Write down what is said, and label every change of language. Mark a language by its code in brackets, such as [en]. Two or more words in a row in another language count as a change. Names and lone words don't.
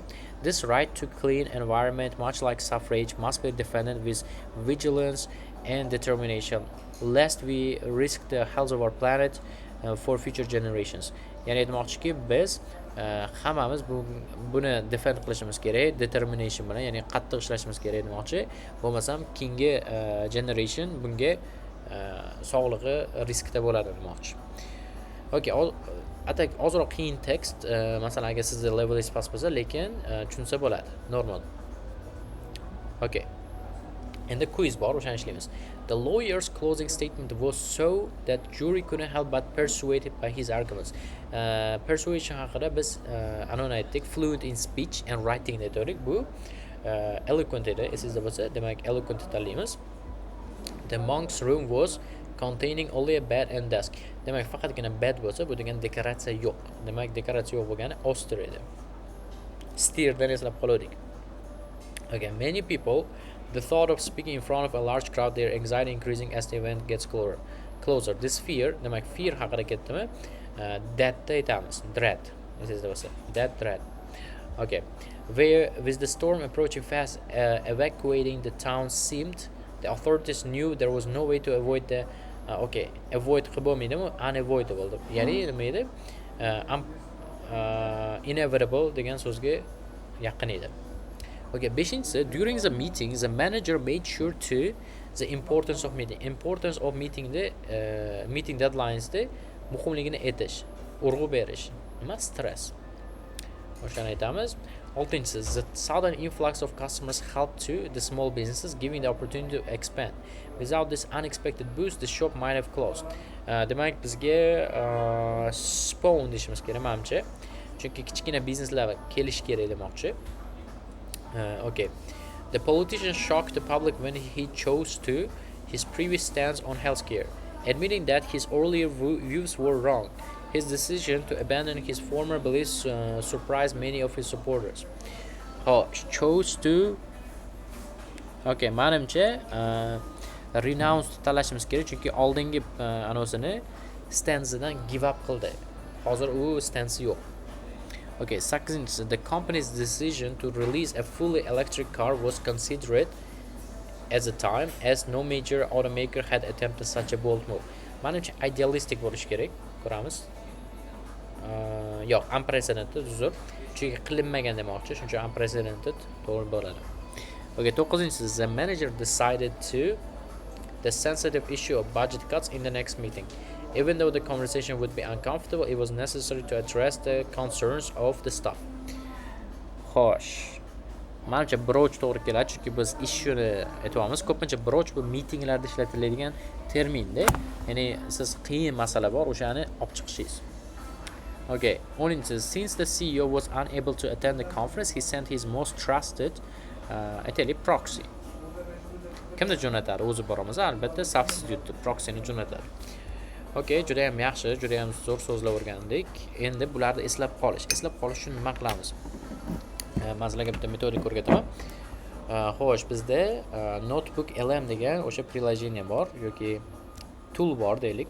[en] This right to clean environment, much like suffrage, must be defended with vigilance and determination, lest we risk the health of our planet for future generations. [uz] Ya'ni aytmoqchiki, biz hammamiz buni defend qilishimiz kerak, determination bilan, ya'ni qattiq ishlashimiz kerak demoqchi. Bo'lmasam keyingi generation bunga sog'lig'i riskda bo'ladi demoqchi. Okay, atak ozroq qiyin tekst, masalan agar sizda levelingiz past bo'lsa, lekin tushunsa bo'ladi, normal. Okay. Endi quiz bor, o'shani ishlaymiz. [en] The lawyer's closing statement was so that jury couldn't help but persuaded by his arguments. [uz] Persuasion haqida biz anoni aytdik, [en] fluent in speech and writing dedik. [uz] Bu eloquent edi, esingizda bo'lsa, demak eloquent tanlaymiz. [en] The monk's room was containing only a bed and desk. [uz] Demak, faqatgina bed bo'lsa, bu degan dekoratsiya yo'q. Demak, dekoratsiya yo'q bo'lgani austere edi. Steerdan eslab qoldik. [en] Okay, many people, the thought of speaking in front of a large crowd, their anxiety increasing as the event gets closer. This fear, [uz] demak, fear haqida ketdimi? That aytamiz, dread. Esingizda bo'lsa, [en] that dread. Okay. Where with the storm approaching fast, evacuating the town seemed, the authorities knew there was no way to avoid the avoid [uz] qilib bo'lmaydimi, [en] unavoidable. [uz] Ya'ni nima edi? Inevitable degan so'zga yaqin edi. Okay, beshinchisi, [en] during the meeting, the manager made sure to the importance of meeting. Importance of meeting meeting deadlines [uz] muhimligini aytish, urg'u berish, nima stress. O'shani aytamiz. Oltinchisi, [en] the sudden influx of customers helped to the small businesses, giving the opportunity to expand. Without this unexpected boost, the shop might have closed. [uz] Demak, bizga spawn deyishimiz kerak, menimcha. Chunki kichkina bizneslar kelish kerak demoqchi. Okay. [en] The politician shocked the public when he chose to his previous stance on healthcare, admitting that his earlier views were wrong. His decision to abandon his former beliefs surprised many of his supporters. Chose to... [uz] Okay, manimcha renounce tanlashimiz kerak, chunki oldingi anosini stansidan [en] give up [uz] qildi. Hozir u stansi yo'q. Okay, sakkizinchisi, [en] the company's decision to release a fully electric car was considered at the time, as no major automaker had attempted such a bold move. [uz] Manimcha idealistic bo'lish kerak, ko'ramiz. Yo'q, unprecedented, uzr. Chunki qilinmagan demoqchi, shuning uchun unprecedented to'g'ri bo'ladi. Okay, to'qqizinchisi, [en] the manager decided to the sensitive issue of budget cuts in the next meeting. Even though the conversation would be uncomfortable, it was necessary to address the concerns of the staff. [uz] Xo'sh. Menimcha broch to'g'ri keladi, chunki biz ishni aytamiz. Ko'pincha broch bu meetinglarda ishlatiladigan terminda. Ya'ni siz qiyin masala bor, o'shani olib chiqishingiz. [en] Okay, 10th, since the CEO was unable to attend the conference, he sent his most trusted proxy. [uz] Kimni jo'natadi? O'zi boramiz, albatta substitute proxyni jo'natadi. Okay, juda ham yaxshi, juda ham zo'r so'zlar o'rgandik. Endi bularni eslab qolish. Eslab qolish uchun nima qilamiz? Men sizlarga bitta metodik o'rgataman. Xo'sh, bizda Notebook LM degan o'sha приложение bor yoki tool bor deylik.